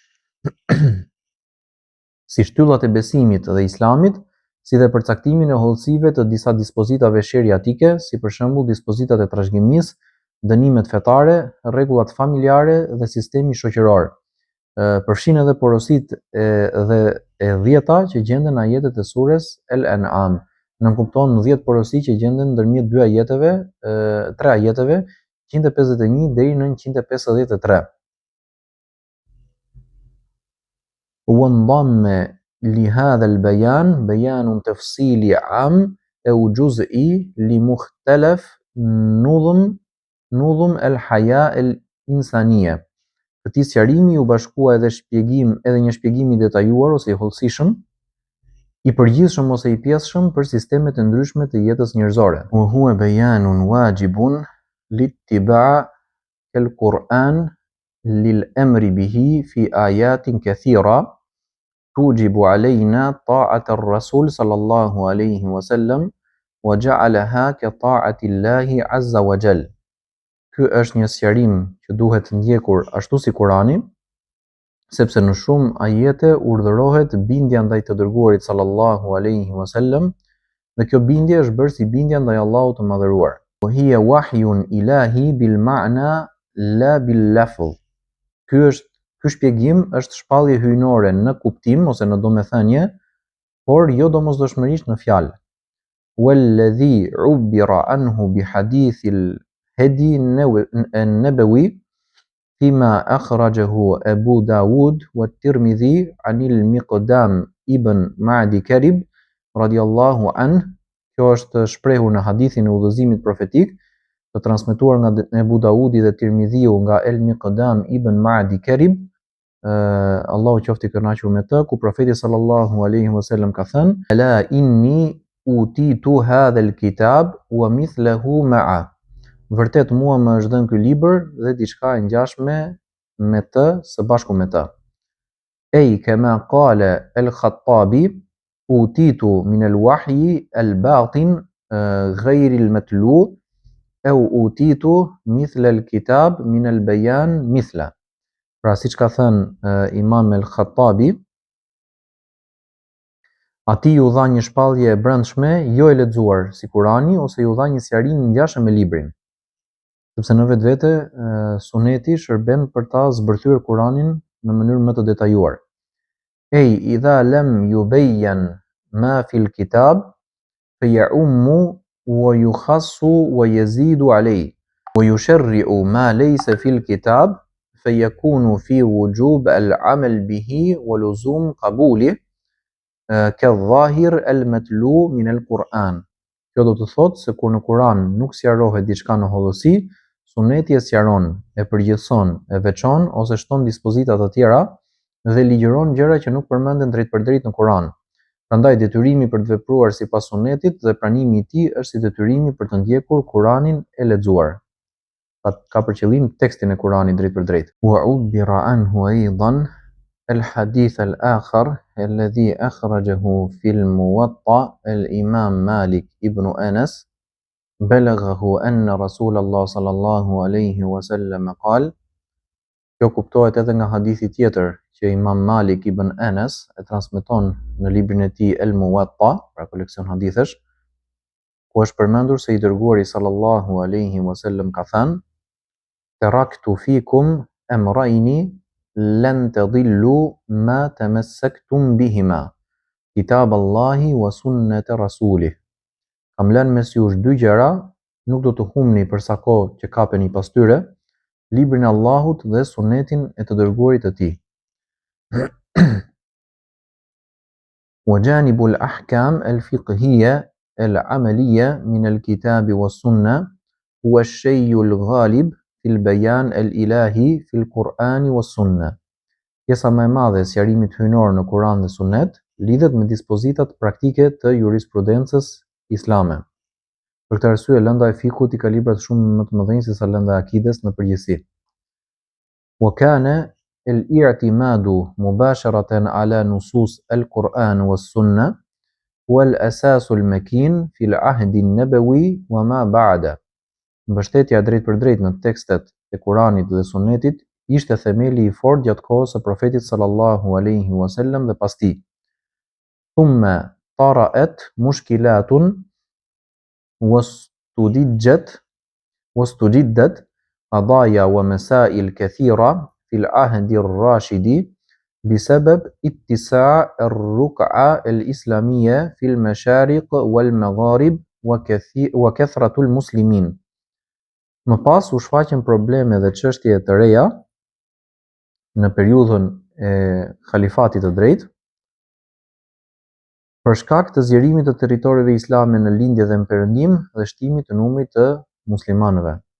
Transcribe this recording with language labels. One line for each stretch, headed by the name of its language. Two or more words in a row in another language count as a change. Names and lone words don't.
Albanian: si shtyllat e besimit dhe islamit, si dhe përcaktimin e hollësive të disa dispozitave sheriatike, si për shembull dispozitat e trashëgimisë, dënimet fetare, rregullat familjare dhe sistemi shoqëror. Përfshin edhe porositë dhe e 10-ta që gjenden në ajetet e surës El-An'am. Nënkupton 10 porosi që gjenden ndërmjet 3 ajeteve 151 deri në 153.
Arabic: وانضم لهذا البيان بيان تفصيلي عام أو جزئي لمختلف نظم الحياة الإنسانية.
Albanian: Këtij sqarimi u bashkua edhe një shpjegim i detajuar ose i hollësishëm, i përgjithshëm ose i pjesshëm për sistemet e ndryshme të jetës njerëzore.
Arabic: وهو بيان واجب لاتباع القرآن للأمر به في آيات كثيرة توجب علينا طاعة الرسول صلى الله عليه وسلم وجعلها كطاعة الله عز وجل.
Albanian: Ky është një sqarim që duhet ndjekur ashtu si Kurani, sepse në shumë ajete urdhërohet bindja ndaj të dërguarit
Arabic: صلى الله عليه وسلم,
Albanian: dhe kjo bindje është bërë si bindja ndaj Allahut të madhëruar.
Arabic: وهي وحي إلهي بالمعنى لا باللفظ.
Albanian: Ky shpjegim është shpallje hyjnore në kuptim ose në domethënie, por jo domosdoshmërisht në fjalë.
Arabic: والذي عبر عنه بحديث الهادي النبوي فيما أخرجه أبو داود والترمذي عن المقدام بن معدي كرب رضي الله عنه.
Albanian: Kjo është shprehur në hadithin e udhëzimit profetik, të transmetuar nga Abu Dawudi dhe Tirmidhiu nga El Miqdam ibn Ma'di Karib, Allahu qoftë i kënaqur me të, ku profeti
Arabic: صلى الله عليه وسلم
Albanian: ka thënë:
Arabic: "ألا إني أوتيت هذا الكتاب ومثله معه."
Albanian: Vërtet mua më është dhënë ky libër dhe diçka e ngjashme me të së bashku me të.
Arabic: أي كما قال الخطابي أوتيت من الوحي الباطن غير المتلو أو أوتيت مثل الكتاب من البيان مثل.
Albanian: Pra siç ka thënë Imam al-Khattabi, atij u dha një shpallje e brendshme, jo e lexuar si Kurani, ose ju dha një sqarim i ngjashëm me librin. Sepse në vetvete suneti shërben për ta zbërthyer Kuranin në mënyrë më të detajuar.
Arabic: أي إذا لم يبين ما في الكتاب فيعم ويخص ويزيد عليه ويشرع ما ليس في الكتاب فيكون في وجوب العمل به ولزوم قبوله كالظاهر المتلو من القرآن.
Albanian: Kjo do të thotë se kur në Kur'an nuk sqarohet diçka në hollësi, suneti e sqaron, e përgjithson, e veçon ose shton dispozita të tjera dhe ligjëron gjëra që nuk përmenden drejtpërdrejt në Kur'an. Prandaj detyrimi për të vepruar sipas sunetit dhe pranimi i tij është si detyrimi për të ndjekur Kur'anin e lexuar. Ka për qëllim tekstin e Kuranit drejt për drejt.
Arabic: وعبر عنه أيضا الحديث الآخر الذي أخرجه في الموطأ الإمام مالك بن أنس بلاغه أن رسول الله صلى الله عليه وسلم قال.
Albanian: Kjo kuptohet edhe nga hadithi tjetër që Imam Malik ibn Anas e transmeton në librin e tij al-Muwatta, pra koleksion hadithësh, ku është përmendur se i dërguari
Arabic: صلى الله عليه وسلم
Albanian: ka thënë:
Arabic: تركت فيكم أمرين لن تضلوا ما تمسكتم بهما كتاب الله وسنة رسوله.
Albanian: Kam lënë mes jush dy gjëra, nuk do të humni për sa kohë që kapeni pas tyre, librin e Allahut dhe sunetin e të dërguarit të tij.
Arabic: وجانب الأحكام الفقهية العملية من الكتاب والسنة هو الشيء الغالب في البيان الإلهي في القرآن والسنة.
Albanian: Pjesa më e madhe e sqarimit hyjnor në Kur'an dhe Sunet lidhet me dispozitat praktike të jurisprudencës islame. Për këtë arsye lënda e fikut i ka libra shumë më të mëdhenj se sa lënda e akides në përgjithësi.
Arabic: وكان الاعتماد مباشرة على نصوص القرآن والسنة والأساس المكين في العهد النبوي وما بعد.
Albanian: Mbështetja drejt për drejt në tekstet e Kuranit dhe Sunetit ishte themeli i fortë gjatë kohës së profetit
Arabic: صلى الله عليه وسلم
Albanian: dhe pas tij.
Arabic: ثم طرأت مشكلات واستجدت قضايا ومسائل كثيرة في العهد الراشدي بسبب اتساع الرقعة الإسلامية في المشارق والمغارب وكثرة المسلمين.
Albanian: Më pas u shfaqen probleme dhe çështje të reja në periudhën e khalifatit të drejtë, për shkak të zgjerimit të territoreve islame në lindje dhe në perëndim dhe shtimit të numrit të muslimanëve.